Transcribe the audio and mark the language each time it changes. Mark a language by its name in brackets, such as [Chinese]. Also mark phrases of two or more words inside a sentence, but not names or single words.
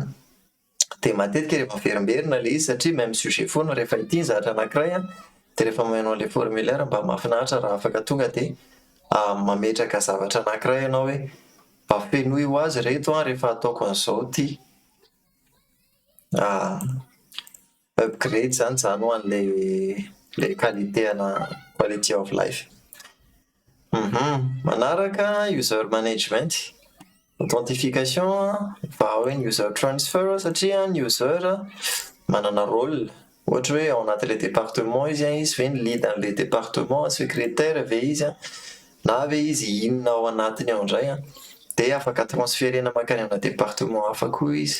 [Malagasy] Dia matetika rehefa averimberina ilay izy satria [French] même sujet [Malagasy] foana rehefa ity ny zavatra anankiray dia rehefa manao ilay formulaire mba mahafinaritra raha afaka tonga dia mametraka zavatra anankiray ianao hoe mba fenoy ho azy reto rehefa ataoko an'izao ity. Upgrade zany ho an'ilay [English] quality of life. [Malagasy] Manaraka [English] user management, [Malagasy] authentification, fa ao hoe ny [English] user transfer [Malagasy] satria ny user manana rôle. Ohatra hoe ao anatin'ilay département izy izy ve ny lead an'ilay département, secrétaire ve izy na ve izy inona ao anatiny ao indray dia afaka transférena makany amina département hafa koa izy.